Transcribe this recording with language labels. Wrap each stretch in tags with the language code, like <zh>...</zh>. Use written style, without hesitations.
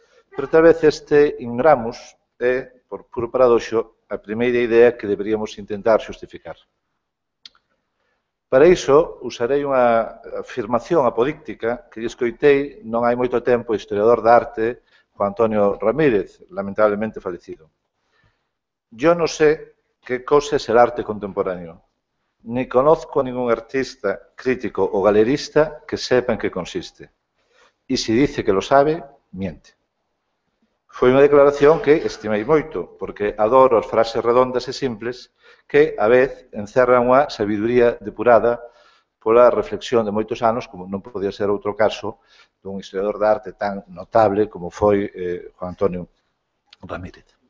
<gl>Pero tal vez este ignoramos é, por puro paradoxo, a primeira idea que deberíamos intentar xustificar. Para iso, usarei unha afirmación apodíctica que escoitei non hai moito tempo o historiador de arte Juan Antonio Ramírez, lamentablemente fallecido.</gl> <es>Yo no sé qué cosa es el arte contemporáneo, ni conozco a ningún artista, crítico o galerista que sepa en qué consiste. Y si dice que lo sabe, miente.</es> <gl>Foi unha declaración que estimei moito, porque adoro as frases redondas e simples que, a vez, encerran unha sabiduría depurada pola reflexión de moitos anos, como non podía ser outro caso, dun historiador de arte tan notable como foi Juan Antonio Ramírez.</gl>